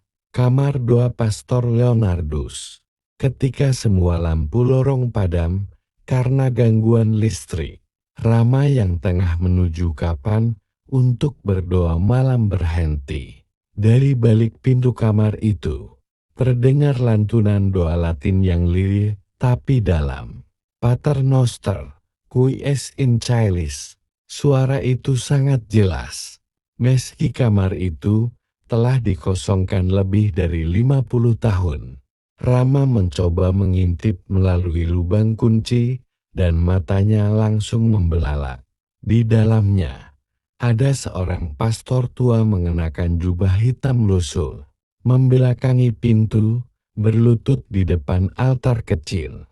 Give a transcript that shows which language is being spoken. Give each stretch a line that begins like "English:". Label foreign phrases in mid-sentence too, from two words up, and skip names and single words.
Indonesian: Kamar doa Pastor Leonardus. Ketika semua lampu lorong padam, karena gangguan listrik, Rama yang tengah menuju kapan untuk berdoa malam berhenti. Dari balik pintu kamar itu, terdengar lantunan doa Latin yang lirih tapi dalam.
Latin: Pater Noster, qui es in caelis.
Indonesian: Suara itu sangat jelas. Meski kamar itu telah dikosongkan lebih dari 50 tahun. Rama mencoba mengintip melalui lubang kunci dan matanya langsung membelalak. Di dalamnya, ada seorang pastor tua mengenakan jubah hitam lusuh, membelakangi pintu, berlutut di depan altar kecil.